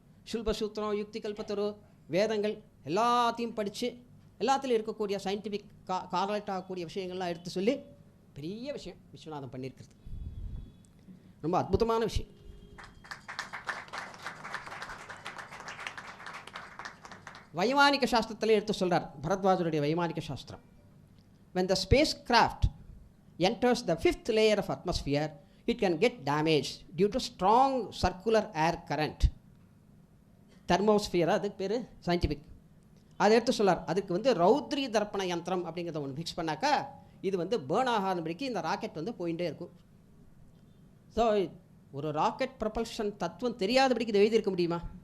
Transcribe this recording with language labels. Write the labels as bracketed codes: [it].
[ta] சுல்பசூத்திரம், யுக்தி கல்பத்தரு, வேதங்கள் எல்லாத்தையும் படித்து எல்லாத்துலேயும் இருக்கக்கூடிய சயின்டிஃபிக் கார்லேட் ஆகக்கூடிய விஷயங்கள்லாம் எடுத்து சொல்லி பெரிய விஷயம் விஸ்வநாதன் பண்ணியிருக்கிறது. ரொம்ப அற்புதமான விஷயம். வைமானிக சாஸ்திரத்திலே எடுத்து சொல்கிறார், பரத்வாஜருடைய வைமானிக சாஸ்திரம். [en] when the spacecraft enters the 5th layer of atmosphere, it can get damaged due to strong circular air current. [ta] தெர்மோஸ்பியரா அதுக்கு பேர் சயின்டிஃபிக். அதை எடுத்து சொல்லார். அதுக்கு வந்து ரௌத்ரி தர்ப்பண யந்திரம் அப்படிங்கிறத ஒன்று ஃபிக்ஸ் பண்ணாக்கா இது வந்து பேர்ன் ஆகாதபடிக்கு இந்த ராக்கெட் வந்து போயிட்டே இருக்கும். ஸோ ஒரு ராக்கெட் ப்ரொபல்ஷன் தத்துவம் தெரியாதபடிக்கு இது எழுதியிருக்க முடியுமா?